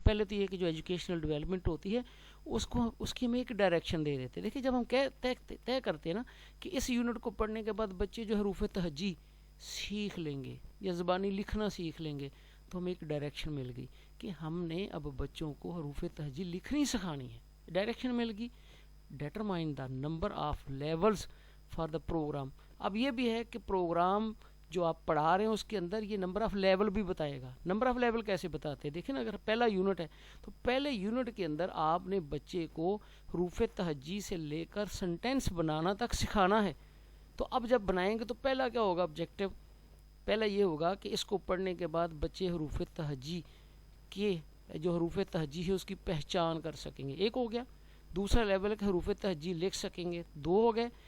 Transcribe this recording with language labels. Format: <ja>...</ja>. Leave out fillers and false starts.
<ur>پہلے تو یہ کہ جو ایجوکیشنل ڈیولپمنٹ ہوتی ہے اس کی ہم ایک ڈائریکشن دے دیتے ہیں. دیکھیے جب ہم طے کرتے ہیں نا کہ اس یونٹ کو پڑھنے کے بعد بچے جو حروف تہجی سیکھ لیں گے یا زبانی لکھنا سیکھ لیں گے، تو ہمیں ایک ڈائریکشن مل گئی کہ ہم نے اب بچوں کو حروف تہجی لکھنی سکھانی ہے. ڈائریکشن مل گئی.</ur> <en>Determine the number of levels for the programme.</en> <ur>اب یہ بھی ہے کہ پروگرام جو آپ پڑھا رہے ہیں اس کے اندر یہ نمبر آف لیول بھی بتائے گا. نمبر آف لیول کیسے بتاتے ہیں؟ دیکھیں نا، اگر پہلا یونٹ ہے تو پہلے یونٹ کے اندر آپ نے بچے کو حروف تہجی سے لے کر سنٹینس بنانا تک سکھانا ہے. تو اب جب بنائیں گے تو پہلا کیا ہوگا آبجیکٹیو؟ پہلا یہ ہوگا کہ اس کو پڑھنے کے بعد بچے حروف تہجی کے جو حروف تہجی ہے اس کی پہچان کر سکیں گے. ایک ہو گیا. دوسرا لیول ہے کہ حروف تہجی لکھ سکیں گے. 2 ہو گئے.</ur>